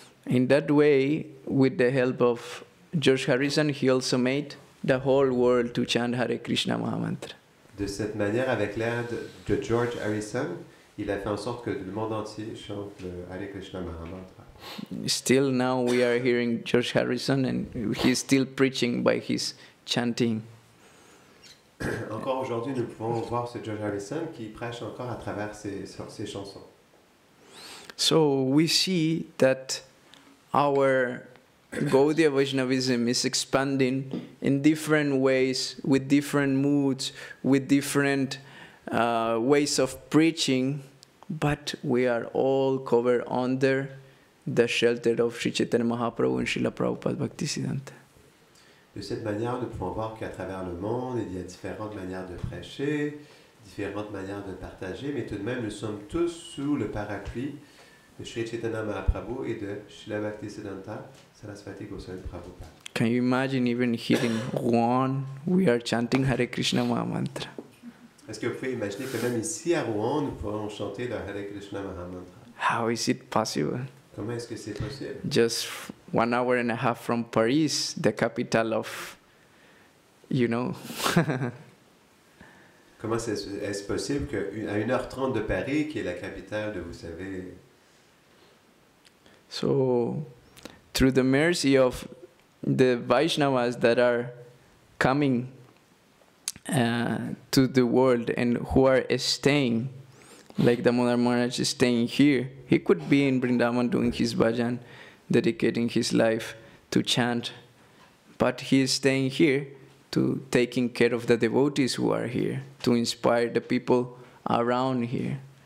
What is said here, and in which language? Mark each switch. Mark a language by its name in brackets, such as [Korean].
[English] In that way, with the help of George Harrison, he also made the whole world to chant Hare Krishna Mahamantra. [French] De cette manière, avec l'aide de George Harrison, il a fait en sorte que le monde entier chante le Hare Krishna Mahamantra. [English] Still now we are hearing George Harrison and he's still preaching by his chanting. [French] Encore aujourd'hui, nous pouvons voir ce George Harrison qui prêche encore à travers ses chansons. [English] So we see that our Gaudiya Vaishnavism is expanding in different ways, with different moods, with different ways of preaching, but we are all covered under the shelter of Sri Chaitanya Mahaprabhu and Srila Prabhupada Bhaktisiddhanta. [French] De cette manière, nous pouvons voir qu'à travers le monde, il y a différentes manières de prêcher, différentes manières de partager, mais tout de même, nous sommes tous sous le parapluie de Sri Chaitanya Mahaprabhu et de Srila Bhaktisiddhanta Saraswati Goswami Prabhupada. [English] Can you imagine even here in Rouen, we are chanting Hare Krishna Mahamantra? [French] Est-ce que vous pouvez imaginer que même ici à Rouen, nous pouvons chanter le Hare Krishna Mahamantra? [English] How is it possible? [French] Comment est-ce que c'est possible? [English] Just 1 hour and a half from Paris, the capital of, you know. [French] Comment est-ce possible qu'à 1h30 de Paris, qui est la capitale de, vous savez... [English] So, through the mercy of the Vaishnavas that are coming to the world and who are staying, like the Maharaj is staying here, he could be in Vrindavan doing his bhajan, dedicating his life to chant, but he is staying here to taking care of the devotees who are here, to inspire the people around here.